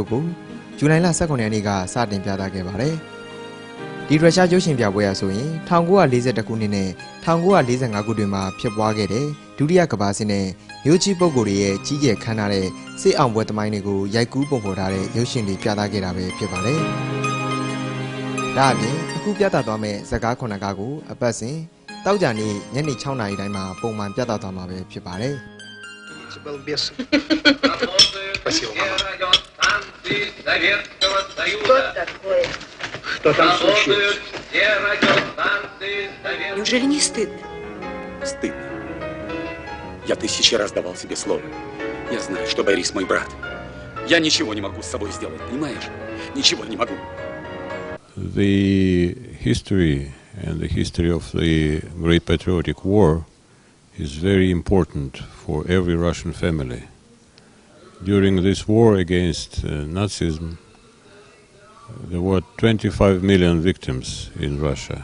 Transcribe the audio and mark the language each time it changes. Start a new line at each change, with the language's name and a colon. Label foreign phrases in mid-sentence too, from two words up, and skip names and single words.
Burmese: ကိုဇူလိုင်လ18ရက်နေ့ကစတင်ပြသခဲ့ပါတယ်ဒီရုရှားရုပ်ရှင်ပြပွဲရဆိုရင်1942ခုနှစ်နဲ့1945ခုတွင်မှာဖြစ်ပွားခဲ့တဲ့ဒုတိယကမ္ဘာစစ်နဲ့မြို့ကြီးပုဂ္ဂိုလ်တွေရဲ့ကြီးကျယ်ခမ်းနားတဲ့စစ်အောင်ပွဲသမိုင်းတွေကိုရိုက်ကူးပုံဖော်ထားတဲ့ရုပ်ရှင်တွေပြသခဲ့တာပဲဖြစ်ပါတယ်ဒါအပြင်အခုပြသသွားမယ့်ဇာတ်ကား9ကားကိုအပတ်စဉ်တောက်ကြနေ့ညနေ6နာရီတိုင်းမှာပုံမှန်ပြသသွားမှာပဲဖြစ်ပါတယ်
Russian: Спасибо, мама. Что там случилось? Неужели не стыдно? Стыдно. Я 1000 раз давал себе слово. Я знаю, что Борис мой брат. Я ничего не могу с собой сделать, понимаешь? Ничего не могу.
English: The history and the history of the Great Patriotic War is very important for every Russian family. During this war against Nazism, there were 25 million victims in Russia.